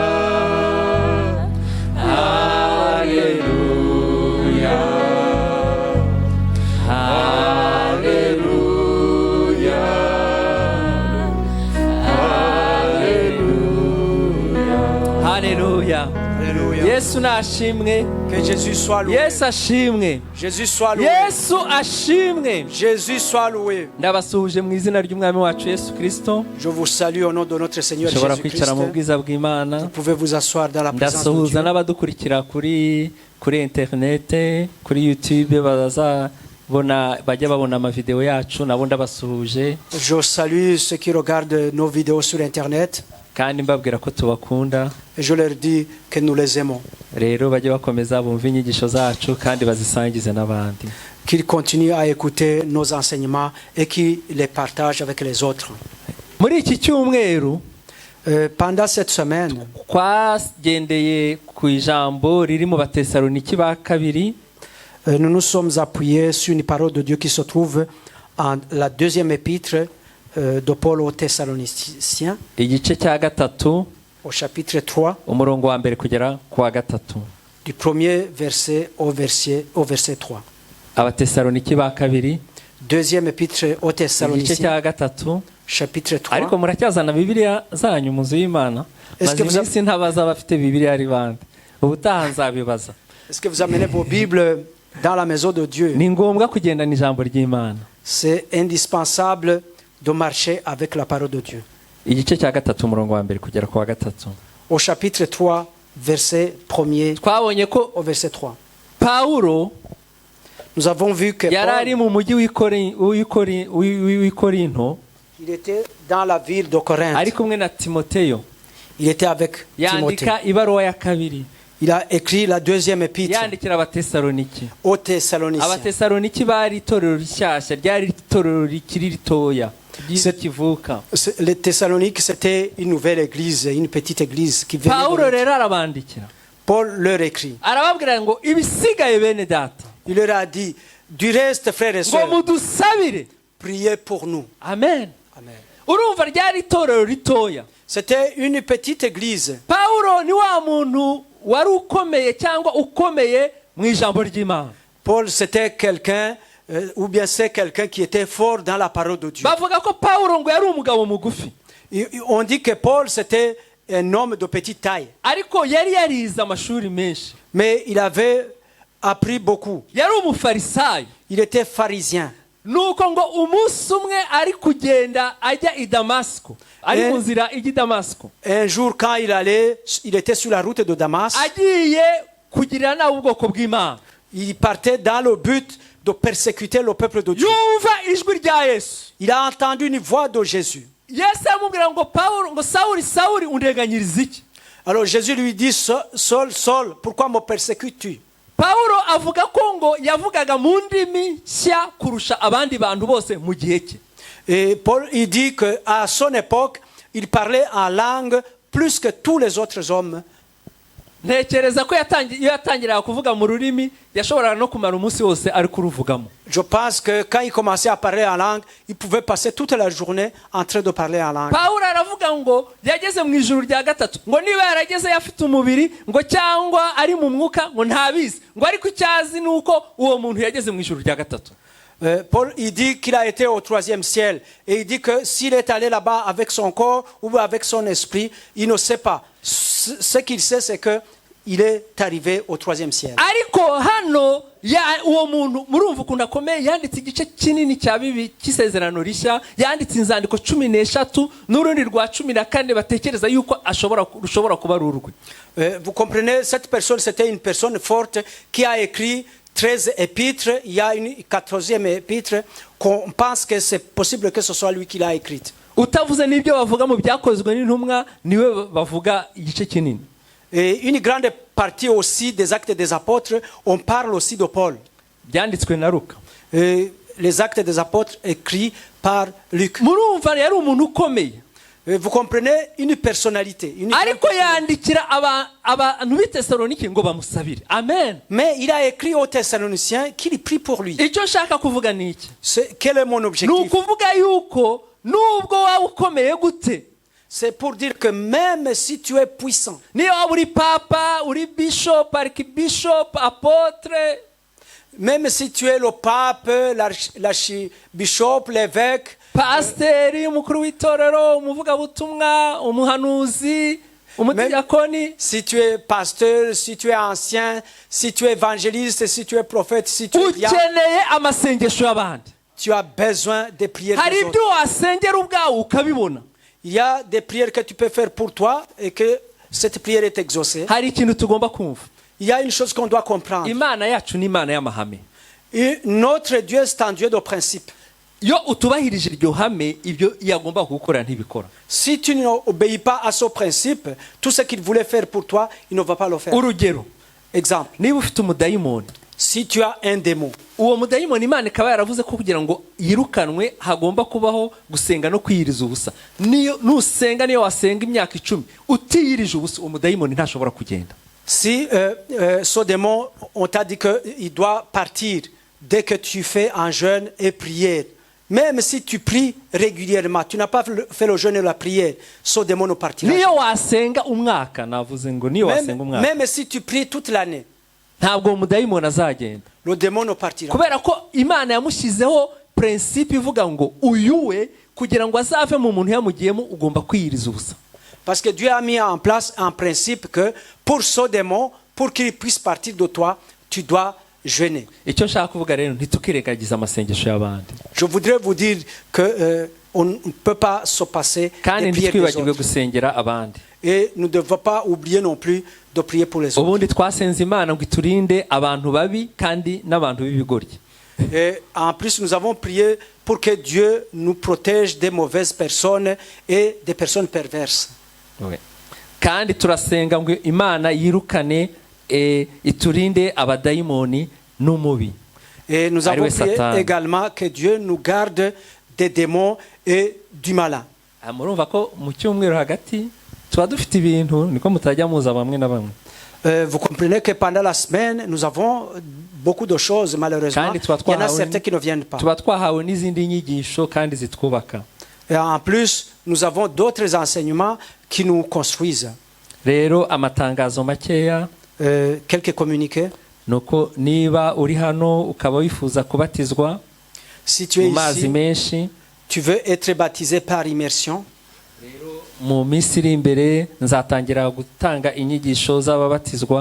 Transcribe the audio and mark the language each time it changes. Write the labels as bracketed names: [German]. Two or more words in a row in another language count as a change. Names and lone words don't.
[Kinyarwanda] Hallelujah. Hallelujah. Hallelujah. [French] Alléluia. [Kinyarwanda] Yesu nashimwe. [French] Que Jésus soit loué. [Kinyarwanda] Yesu ashimwe. [French] Jésus soit loué. [Kinyarwanda] Yesu ashimwe. [French] Jésus soit loué. [Kinyarwanda] Ndabasuhuje mu izina ry'umwami wacu Yesu Kristo. [French] Je vous salue au nom de notre Seigneur [Kinyarwanda] Ushobora [French] Jésus-Christ. [Kinyarwanda] kwicara mu bwiza bw'Imana. [French] Vous pouvez vous asseoir dans la présence de [Kinyarwanda] Ndasuhuza [French] Dieu. [Kinyarwanda] n'abadukurikira kuri internet, kuri YouTube bajya babona amavideo yacu nabo ndabasuhuje. [French] Je salue ceux qui regardent nos vidéos sur Internet. [Kinyarwanda] Kandi mbabwira ko tubakunda. [French] Et je leur dis que nous les aimons. [Kinyarwanda] Rero bajye bakomeza bumva inyigisho zacu kandi bazisangize n'abandi. [French] Qu'ils continuent à écouter nos enseignements et qu'ils les partagent avec les autres. [Kinyarwanda] Muri iki cyumweru [French] Pendant cette semaine, [Kinyarwanda] twagendeye ku ijambo riri mu Batesaloniki ba kabiri. [French] nous nous sommes appuyés sur une parole de Dieu qui se trouve en la deuxième épître de Paul aux Thessaloniciens, [Kinyarwanda] Igice cya gatatu [French] au chapitre 3, [Kinyarwanda] umurongo wa mbere kugera ku wa gatatu. [French] du premier verset au verset 3. [Kinyarwanda] Abatesaloniki ba kabiri. [French] Deuxième épître aux [Kinyarwanda] Igice [French] Thessaloniciens, [Kinyarwanda] cya gatatu. [French] chapitre 3. [Kinyarwanda] Ariko muracyazana Bibiliya zanyu mu nzu y'Imana. Maze iminsi ntabaza bafite Bibiliya ari bande. Ubutaha nzabibaza. [French] Est-ce que vous amenez vos Bibles dans la maison de Dieu? [Kinyarwanda] Ni ngombwa kugendana ijambo ry'Imana. [French] C'est indispensable de marcher avec la parole de Dieu. [Kinyarwanda] Igice cya gatatu umurongo wa mbere kugera ku wa gatatu. [French] Au chapitre 3, verset 1er [Kinyarwanda] Twabonye ko [French] au verset 3. [Kinyarwanda] Paulo [French] Nous avons vu que [Kinyarwanda] yari ari [French] Paul, [Kinyarwanda] mu mujyi w'Ikorinto [French] il était dans la ville de Corinthe. [Kinyarwanda] ari kumwe na Timoteyo. [French] Il était avec Timothée. [Kinyarwanda] Yandika ibaruwa ya kabiri. [French] Il a écrit la deuxième épître [Kinyarwanda] yandikira abatesaloniki. [French] aux Thessaloniciens. [Kinyarwanda] Abatesaloniki bari itorero rishyashya, ryari itorero rikiri ritoya kivuka. [French] Les Thessaloniques, c'était une nouvelle église, une petite église qui venait [Kinyarwanda] Pawulo [French] de... [Kinyarwanda] rero arabandikira, [French] Paul leur écrit. [Kinyarwanda] arababwira ngo ibisigaye bene data [French] Il leur a dit, du reste, frères et [Kinyarwanda] ngo [French] sœurs, [Kinyarwanda] mudusabire. [French] priez pour nous. [Kinyarwanda] Amen. [French] Amen. [Kinyarwanda] Urumva ryari itorero ritoya. [French] C'était une petite église. [Kinyarwanda] Pawulo ni wa muntu wari ukomeye cyangwa ukomeye mu ijambo ry'Imana. [French] Paul, c'était quelqu'un, ou bien c'est quelqu'un qui était fort dans la parole de Dieu. [Kinyarwanda] Bavuga ko Pawulo ngo yari umugabo mugufi, [French] On dit que Paul, c'était un homme de petite taille. [Kinyarwanda] ariko yari yarize amashuri menshi. [French] Mais il avait appris beaucoup. [Kinyarwanda] Yari umufarisayo. [French] Il était pharisien. [Kinyarwanda] Nuko ngo umunsi umwe ari kugenda ajya i Damasiko, ari mu nzira ijya i Damasiko, [French] Un jour, quand il était sur la route de Damas, [Kinyarwanda] agiye kugirira nabi ubwoko bw'Imana. [French] il partait dans le but de persécuter le peuple de Dieu. [Kinyarwanda] Yumva ijwi rya Yesu. [French] Il a entendu une voix de Jésus. [Kinyarwanda] Yesu amubwira ngo Pawulo, ngo Sawuli, Sawuli, undeganyiriza iki? [French] Alors Jésus lui dit, Saul, Saul, pourquoi me persécutes-tu? [Kinyarwanda] Pawulo avuga ko ngo yavugaga mu ndimi nshya kurusha abandi bantu bose mu gihe cye. [French] Et Paul, il dit qu'à son époque, il parlait en langue plus que tous les autres hommes. [Kinyarwanda] Ntekereza ko iyo yatangiraga kuvuga mu rurimi yashoboraga no kumara umunsi wose ari kuruvugamo. [French] Je pense que quand il commençait à parler en langue, il pouvait passer toute la journée en train de parler en langue. [Kinyarwanda] Pawulo aravuga ngo yageze mu ijuru rya gatatu, ngo niba yarageze afite umubiri ngo cyangwa ari mu mwuka ngo ntabizi, ngo ariko icyazi nuko uwo muntu yageze mu ijuru rya gatatu. [French] Paul, il dit qu'il a été au 3e ciel. Et il dit que s'il est allé là-bas avec son corps ou avec son esprit, il ne sait pas. Ce qu'il sait, c'est qu'il est arrivé au 3e ciel. [Kinyarwanda] Ariko hano uwo muntu murumva ukuntu akomeye, yanditse igice kinini cya bibi cy'isezerano rishya, yanditse inzandiko 13 n'urundi rwa 14 batekereza yuko rushobora kuba rurwe. [French] Vous comprenez, cette personne, c'était une personne forte qui a écrit 13 épîtres. Il y a une 14e épître qu'on pense que c'est possible que ce soit lui qui l'a écrite. [Kinyarwanda] Utavuze n'ibyo bavuga mu byakozwe n'intumwa, niwe bavuga igice kinini. [French] Et une grande partie aussi des actes des apôtres, on parle aussi de Paul. [Kinyarwanda] Byanditswe na Luka. [French] Les actes des apôtres écrits par Luc. [Kinyarwanda] Murumva yari umuntu ukomeye. [French] Vous comprenez, une personnalité. [Kinyarwanda] Ariko yandikira abantu b'i Tesalonike ngo bamusabire. Amen. [French] Mais il a écrit aux Thessaloniciens qu'il prie pour lui. [Kinyarwanda] Icyo nshaka kuvuga ni iki? [French] Quel est mon objectif? [Kinyarwanda] Ni ukuvuga yuko nubwo waba ukomeye gute, [French] c'est pour dire que même si tu es puissant, [Kinyarwanda] niyo waba uri papa, uri [English] bishop, archbishop, [French] apôtre, même si tu es le pape, l'archbishop, l'évêque, [Kinyarwanda] pasiteri, umukuru w'itorero, umuvugabutumwa, umuhanuzi, umudiakoni, [French] si tu es pasteur, si tu es ancien, si tu es évangéliste, si tu es prophète, si tu es diacre, [Kinyarwanda] ukeneye amasengesho y'abandi. [French] tu as besoin des prières [Kinyarwanda] Hari [French] des [Kinyarwanda] ibyo [French] autres. [Kinyarwanda] wasengera ubwawe ukabibona. [French] Il y a des prières que tu peux faire pour toi et que cette prière est exaucée. [Kinyarwanda] Hari ikintu tugomba kumva. [French] Il y a une chose qu'on doit comprendre. [Kinyarwanda] Imana yacu ni Imana y'amahame. [French] Et notre Dieu, c'est un Dieu de principe. [Kinyarwanda] Iyo utubahirije iryo hame, ibyo yagomba gukora ntibikora. [French] Si tu n'obéis pas à ce principe, tout ce qu'il voulait faire pour toi, il ne va pas le faire. [Kinyarwanda] Urugero, [French] Exemple, [Kinyarwanda] niba ufite umudayimoni, [French] si tu as un démon, [Kinyarwanda] uwo mudayimoni Imana ikaba yaravuze ko kugira ngo yirukanwe hagomba kubaho gusenga no kwiyiriza ubusa. Niyo nusenga, niyo wasenga imyaka 10 utiyirije ubusa, uwo mudayimoni ntashobora kugenda. [French] si ce démon, on t'a dit qu'il doit partir dès que tu fais un jeûne et prière, même si tu pries régulièrement, tu n'as pas fait le jeûne et la prière, ce démon ne partira [Kinyarwanda] Niyo wasenga umwaka, navuze ngo niyo wasenga [French] jamais. [Kinyarwanda] umwaka, [French] Même si tu pries toute l'année, [Kinyarwanda] ntabwo uwo mudayimoni azagenda. [French] le démon ne partira. [Kinyarwanda] Kubera ko Imana yamushyizeho principe ivuga ngo uyuwe kugira ngo azave mu muntu yamugiyemo ugomba kwiyiriza ubusa. [French] Parce que Dieu a mis en place un principe que pour ce démon, pour qu'il puisse partir de toi, tu dois jeûner. [Kinyarwanda] Icyo nshaka kuvuga rero, ntitukirengagiza amasengesho y'abandi, [French] Je voudrais vous dire que on ne peut pas se passer [Kinyarwanda] kandi [French] des prières des [Kinyarwanda] ntitwibagirwe [French] autres. [Kinyarwanda] gusengera abandi. [French] Et nous ne devons pas oublier non plus de prier pour les autres. [Kinyarwanda] Ubundi twasenze Imana ngo iturinde abantu babi kandi n'abantu b'ibigoryi. [French] Et en plus, nous avons prié pour que Dieu nous protège des mauvaises personnes et des personnes perverses. [Kinyarwanda] Kandi turasenga ngo Imana yirukane iturinde abadayimoni n'umubi. [French] Et nous avons [Kinyarwanda] Ariwe [French] prié [Kinyarwanda] Satan. [French] également que Dieu nous garde des démons et du malin. [Kinyarwanda] Murumva ko mu cyumweru hagati tuba dufite ibintu niko mutajya muza bamwe na bamwe. [French] Vous comprenez que pendant la semaine, nous avons beaucoup de choses, malheureusement. [Kinyarwanda] Kandi tuba [French] Il y en a [Kinyarwanda] twahawe- [French] certains qui ne viennent pas. [Kinyarwanda] tuba twahawe n'izindi nyigisho kandi zitwubaka. [French] Et en plus, nous avons d'autres enseignements qui nous construisent. [Kinyarwanda] Rero amatangazo makeya [French] Quelques communiqués. [Kinyarwanda] nuko niba uri hano ukaba wifuza kubatizwa [French] Si tu es [Kinyarwanda] mu mazi [French] ici, [Kinyarwanda] menshi, [French] tu veux être baptisé par immersion. [Kinyarwanda] mu minsi iri imbere nzatangira gutanga inyigisho z'ababatizwa.